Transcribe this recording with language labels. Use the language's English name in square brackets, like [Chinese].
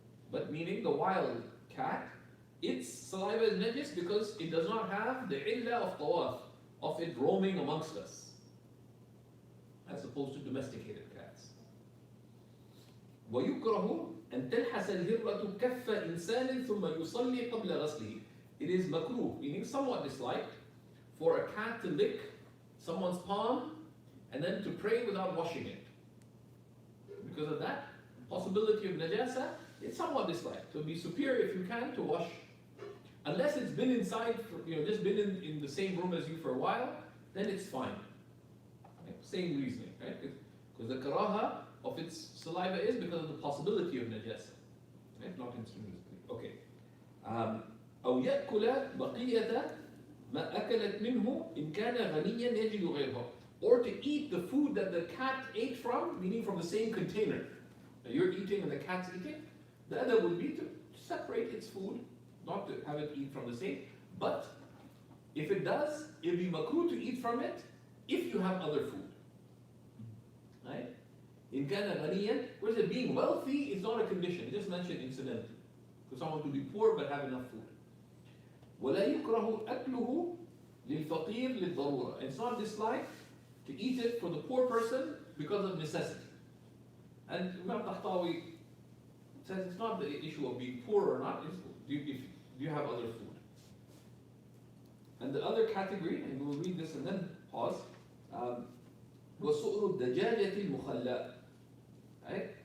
[English] But meaning the wild cat, its saliva is najis because it does not have the illah of tawaf, of it roaming amongst us, as opposed to domesticated cats. [Arabic] ويكره أن تلحس الهرة كف إنسان ثم يصلي قبل غسله. [English] It is makruh, meaning somewhat disliked, for a cat to lick someone's palm and then to pray without washing it. Because of that possibility of najasa, it's somewhat disliked. So it would be superior if you can to wash. Unless it's been inside, just been in the same room as you for a while, then it's fine. Right? Same reasoning, right? Because the karaha of its saliva is because of the possibility of najasa. Right? Not intrinsically. Okay. [Arabic] أو يأكل بقية ما أكلت منه إن كان غنيا يجد غيره. [English] Or to eat the food that the cat ate from, meaning from the same container. Now you're eating and the cat's eating. The other would be to separate its food, not to have it eat from the same. But if it does, it'll be makruh to eat from it if you have other food. Right? In كان غنيا, whereas it being wealthy is not a condition. It just mentioned incidentally. For someone to be poor but have enough food. [Arabic] ولا يكره أكله للفقير للضرورة. [English] It's not disliked to eat it for the poor person because of necessity. And Imam Tahtawi says it's not the issue of being poor or not, it's do you have other food. And the other category, and we'll read this and then pause, وَسُؤْرُ الدَّجَاجَةِ الْمُخَلَّةِ. Right?